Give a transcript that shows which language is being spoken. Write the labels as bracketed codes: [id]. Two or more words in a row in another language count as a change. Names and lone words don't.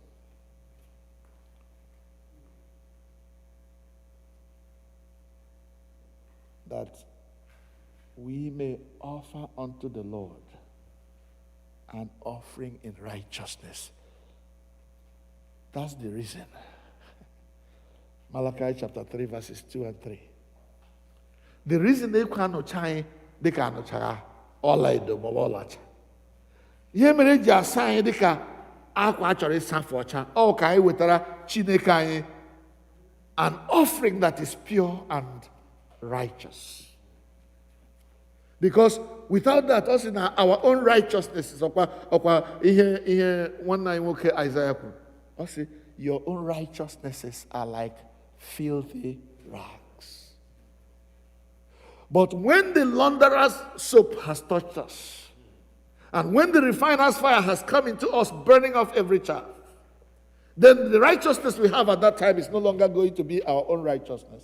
[en] That we may offer unto the Lord an offering in righteousness. That's the reason. Malachi chapter 3 verses 2 and 3. The reason they can't change, they can't change all I do, ọlacha. [ig] Ihe mere ji asa anyị dịka akwa a chọrọ ịsafụ ọcha, ọ ka anyị wetara Chineke anyị [en] an offering that is pure and righteous. Because without that, us in our own righteousness is [ig] ọkwa ihe nwanne anyị nwoke Isaiah kwuru. Ọ sị, [en] your own righteousnesses are like filthy rags. But when the launderer's soap has touched us, and when the refiner's fire has come into us, burning off every chaff, then the righteousness we have at that time is no longer going to be our own righteousness.